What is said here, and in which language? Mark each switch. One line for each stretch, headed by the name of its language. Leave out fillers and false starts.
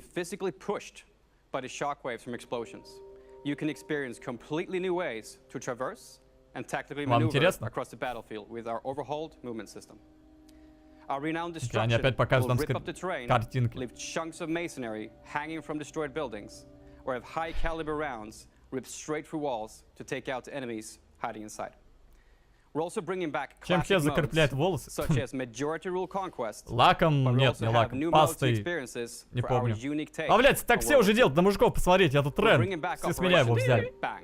Russian: Вам интересно? Они опять показывают там картинки.
English: Ripped straight through walls to take out the enemies hiding inside. We're also bringing back classic modes, such as majority rule conquest.
Russian: Лаком, нет, не лаком, пастой, не помню. А, блядь, так все уже делают, на мужиков посмотреть, я тут тренд, все с меня его взяли.